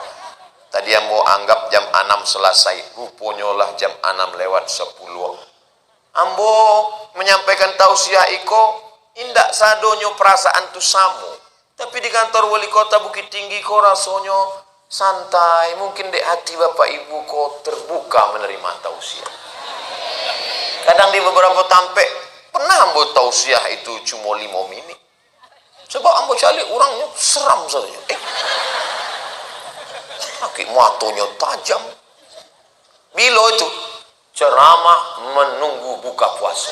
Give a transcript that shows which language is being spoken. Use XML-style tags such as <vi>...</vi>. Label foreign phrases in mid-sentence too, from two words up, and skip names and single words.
<id>Tadi yang mau anggap jam 6 selesai, rupanya lah jam 6 lewat 10.</id> <min>Ambo menyampaikan tausiah iko, indak sadonyo perasaan tu samu.</min> <id>Tapi di kantor wali kota Bukit Tinggi kok rasanya santai. Mungkin dek hati bapak ibu kok terbuka menerima tausiah.</id> <min>Kadang di beberapa tampek pernah ambo tausiah itu cuma 5 menit. Sebab ambo cari orangnya seram saja. Kaki matonya tajam.</min> <id>Bila itu ceramah menunggu buka puasa.</id>